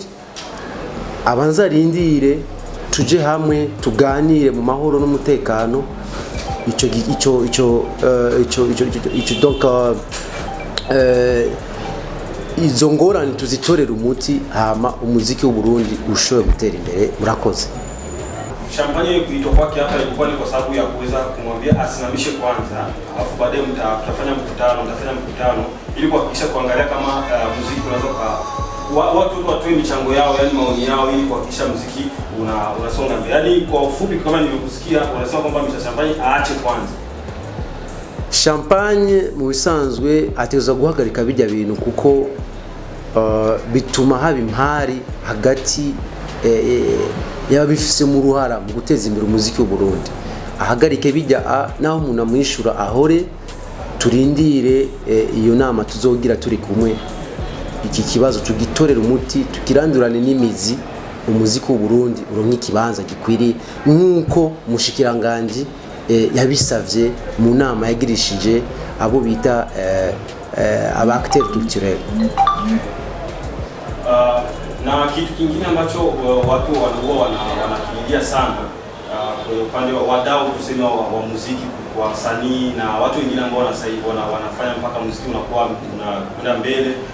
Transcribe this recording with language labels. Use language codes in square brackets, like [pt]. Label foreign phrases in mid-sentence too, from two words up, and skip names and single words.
[rn] Abanza rindire tuje hamwe tuganire mu mahoro n'umutekano. Donc izo ngorane tuzitorera umuti hama umuziki w'u Burundi ushobora gutera imbere. Murakoze. [sw] champagne kuitwa kwake hapa ilikuwa ni kwa sababu ya kuweza kumwambia asimamishe kwanza, alafu baadaye mtafanya mkutano ili kuhakikisha kuangalia kama muziki unaweza watu watoe michango yao, yani maoni yao, ili kuhakikisha muziki unasonga mbele. Yani kwa ufupi, kama nilivyokusikia unasema kwamba Mr. Champagne aache kwanza. [rn] Champagne mu bisanzwe ateza guhagarika bijya bintu kuko bituma haba impari hagati y'abifise mu ruhara mu guteza imbere umuziki w'u Burundi. Ahagarike bijya naho umuntu amwishura ahore turindire iyo nama tuzogira turi kumwe, iki kibazo tugitorera umuti, tukirandurane n'imizi, umuziki w'u Burundi uronka ikibanza gikwiriye nkuko mushikiranganje yabisavye mu nama yagirishije abo bita aba [fr] acteurs culturels. [sw] Na kitu kingine ambacho watu wanakililia sana kwa upande wa wadau tuseme wa muziki, kwa wasanii na watu wengine ambao wanafanya mpaka muziki unakuwa unakwenda mbele,